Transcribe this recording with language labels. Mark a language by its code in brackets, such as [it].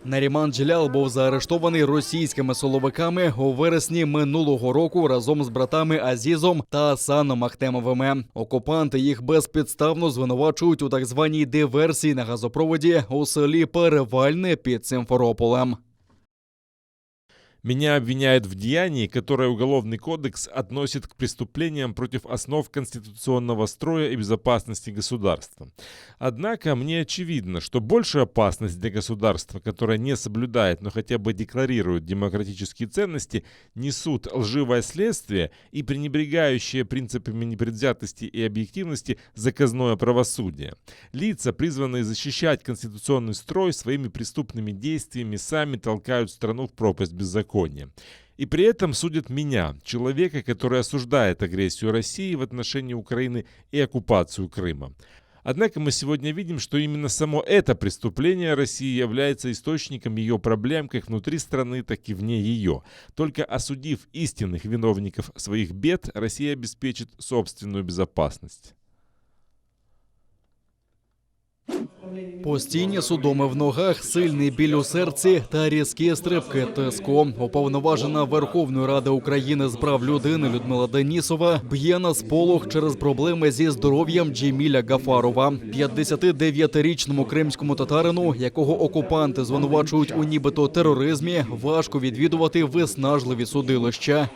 [uk] Наріман Джелял був заарештований російськими силовиками у вересні минулого року разом з братами Азізом та Асаном Ахтемовими. Окупанти їх безпідставно звинувачують у так званій диверсії на газопроводі у селі Перевальне під Сімферополем. [ru] Меня обвиняют в деянии, которое Уголовный кодекс относит к преступлениям против основ конституционного строя и безопасности государства. Однако мне очевидно, что большую опасность для государства, которое не соблюдает, но хотя бы декларирует демократические ценности, несут лживое следствие и пренебрегающее принципами непредвзятости и объективности заказное правосудие. Лица, призванные защищать конституционный строй, своими преступными действиями сами толкают страну в пропасть беззакония. И при этом судят меня, человека, который осуждает агрессию России в отношении Украины и оккупацию Крыма. Однако мы сегодня видим, что именно само это преступление России является источником ее проблем как внутри страны, так и вне ее. Только осудив истинных виновников своих бед, Россия обеспечит собственную безопасность. [uk] Постійні судоми в ногах, сильний біль у серці та різкі стрибки тиску. Уповноважена Верховної Ради України з прав людини Людмила Денісова б'є на сполох через проблеми зі здоров'ям Джеміля Гафарова. 59-річному кримському татарину, якого окупанти звинувачують у нібито тероризмі, важко відвідувати виснажливі судилища.